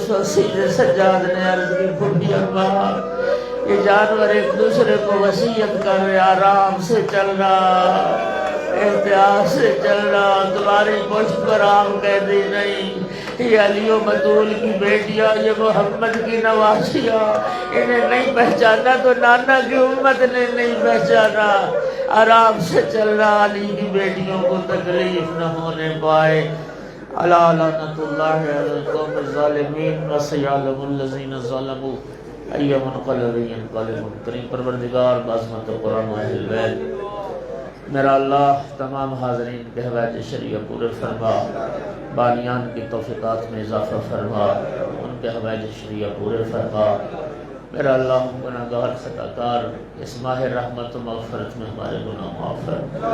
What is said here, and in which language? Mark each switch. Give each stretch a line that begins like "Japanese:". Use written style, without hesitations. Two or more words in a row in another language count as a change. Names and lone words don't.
Urdu: اس وقت سید سجاد نے عرض کی پھوپھی اماں یہ جانور ایک دوسرے کو وصیت کر رہے، آرام سے چلنا، احتیاط سے چلنا، تمہاری پشت پر آم قیدی نہیں، یہ علی و بطول کی بیٹیاں، یہ محمد کی نوازیاں، انہیں نہیں پہچانا تو نانا کی امت نے نہیں پہچانا، آرام سے چلنا، علی کی بیٹیوں کو تکلیف نہ ہونے پائے۔
Arabic: الا لعنۃ اللہ علی القوم الظالمین وسیعلم الذین ظلموا ای منقلب ینقلبون۔
Urdu: کریم پروردگار بعظمت قرآن و اہل بیت، میرا اللہ تمام حاضرین کے حوائج شریعہ پورے فرما، بانیان کی توفیقات میں اضافہ فرما، ان کے حوائج شریعہ پورے فرما۔ میرا اللہ ہم گناہگار خطا کار، اس ماہ رحمت و مغفرت میں ہمارے گناہ معاف فرما۔